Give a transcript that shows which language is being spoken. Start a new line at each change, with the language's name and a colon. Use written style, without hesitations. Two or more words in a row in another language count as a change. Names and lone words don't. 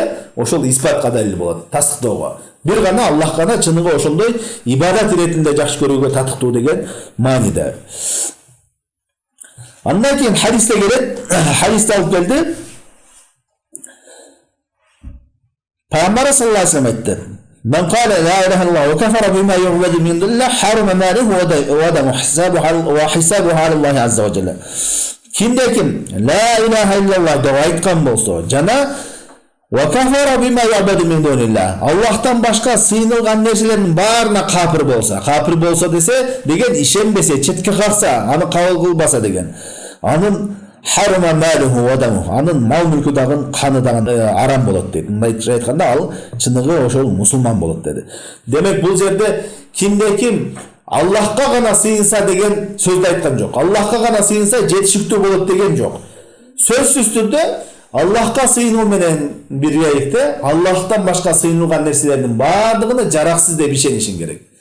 Kyrgyz: Ошол испатка далил болот, тасдыктоого. Бир гана Аллах гана чыныгы ошондой ибадат иретинде жакшы көрүүгө татыктуу деген мааниде. Андан кийин хадисте келет, хадисте алып келди.
Arabic: Пайгамбар صلى الله عليه وسلم айтты: "من قال لا إله إلا الله وكفر بما يعبد من دون الله حرم ماله ودمه حسابه على الله عز وجل."
Kyrgyz: Кимде ким
Arabic: لا إله إلا الله
Kyrgyz: деп айткан болсо, жана
Arabic: وكفر بما يعبد من دون الله,
Kyrgyz: Аллахтан башка сыйынылган нерселердин баарына капир болсо десе, деген ишенбесе, четке калса, аны кабыл кылбаса деген.
Arabic: Анын حرم ماله ودمه,
Kyrgyz: анын мал мүлкү дагы каны дагы арам болот дейт. Мындайча айтканда ал чыныгы ошол мусулман болот деди. Демек бул жерде кимде ким Аллахка гана сыйынса деген сөздү айткан жок. Аллахка гана сыйынса жетишиктүү болот деген жок. Сөзсүз түрдө Аллахка сыйынуу менен биргеликте Аллахтан башка сыйынылган нерселердин баардыгына жараксыз деп ишенишиң керек.